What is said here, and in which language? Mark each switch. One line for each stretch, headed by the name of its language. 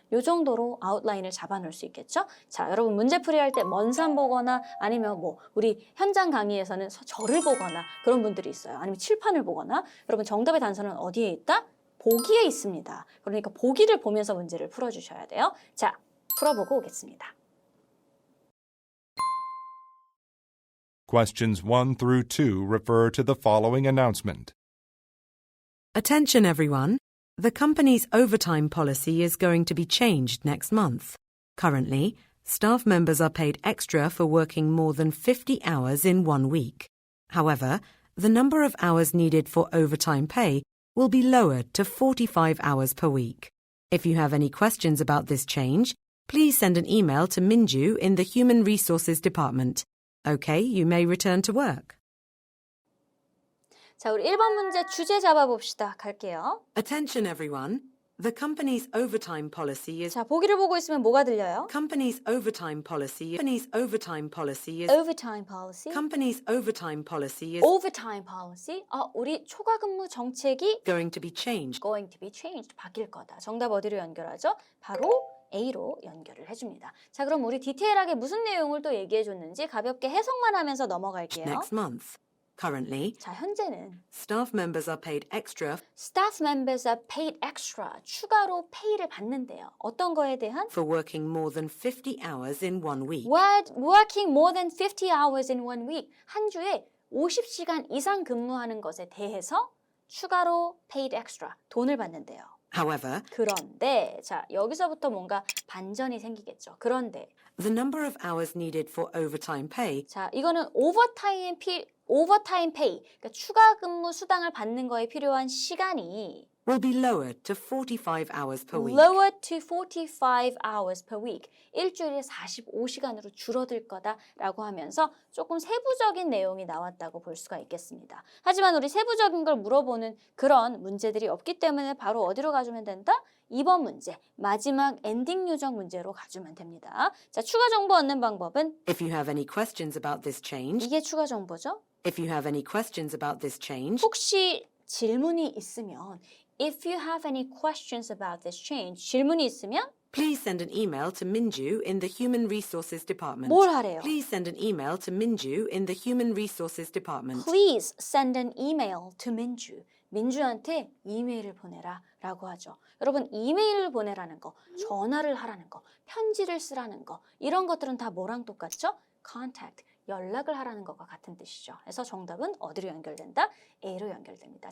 Korean: 이 정도로 아웃라인을 잡아놓을 수 있겠죠? 자, 여러분 문제풀이 할 때 먼 산 보거나 아니면 뭐 우리 현장 강의에서는 절을 보거나 그런 분들이 있어요. 아니면 칠판을 보거나. 여러분 정답의 단서는 어디에 있다? 보기에 있습니다. 그러니까 보기를 보면서 문제를 풀어주셔야 돼요. 자, 풀어보고 오겠습니다.
English: Questions 1 through 2 refer to the following announcement. Attention everyone. The company's overtime policy is going to be changed next month. Currently, staff members are paid extra for working more than 50 hours in 1 week. However, the number of hours needed for overtime pay will be lowered to 45 hours per week. If you have any questions about this change, please send an email to Minju in the Human Resources Department. Okay, you may return to work.
Korean: 자, 우리 1번 문제 주제 잡아봅시다. 갈게요.
English: Attention everyone. The company's overtime policy is
Korean: 자, 보기를 보고 있으면 뭐가 들려요?
English: Company's overtime policy is overtime policy. Company's overtime policy is overtime policy.
Korean: 우리 초과 근무 정책이
English: going to be changed. going to be changed.
Korean: 바뀔 거다. 정답 어디로 연결하죠? 바로 A로 연결을 해줍니다. 자, 그럼 우리 디테일하게 무슨 내용을 또 얘기해줬는지 가볍게 해석만 하면서 넘어갈게요.
English: Next month. Currently,
Korean: 자, 현재는
English: staff members are paid extra staff members are paid extra.
Korean: 추가로 페이를 받는데요. 어떤 거에 대한?
English: for working more than 50 hours in 1 week. Working more than 50 hours in 1 week.
Korean: 한 주에 50시간 이상 근무하는 것에 대해서 추가로
English: paid extra.
Korean: 돈을 받는데요.
English: However,
Korean: 그런데 자, 여기서부터 뭔가 반전이 생기겠죠. 그런데
English: the number of hours needed for overtime pay
Korean: 자, 이거는 오버타임 pay, 그러니까 추가 근무 수당을 받는 거에 필요한 시간이
English: will be lowered to 45 hours per week. lowered to 45 hours per week.
Korean: 일주일에 45시간으로 줄어들 거다라고 하면서 조금 세부적인 내용이 나왔다고 볼 수가 있겠습니다. 하지만 우리 세부적인 걸 물어보는 그런 문제들이 없기 때문에 바로 어디로 가주면 된다? 2번 문제, 마지막 엔딩 요정 문제로 가주면 됩니다. 자, 추가 정보 얻는 방법은
English: If you have any questions about this change,
Korean: 이게 추가 정보죠.
English: if you have any questions about this change,
Korean: 혹시 질문이 있으면
English: If you have any questions about this change,
Korean: 질문이 있으면
English: please send an email to Minju in the Human Resources Department.
Korean: 뭘 하래요?
English: Please send an email to Minju in the Human Resources Department. Please send an email to 민주.
Korean: 민주한테 이메일을 보내라 라고 하죠. 여러분, 이메일을 보내라는 거, 전화를 하라는 거, 편지를 쓰라는 거, 이런 것들은 다 뭐랑 똑같죠? Contact, 연락을 하라는 것과 같은 뜻이죠. 그래서 정답은 어디로 연결된다? A로 연결됩니다.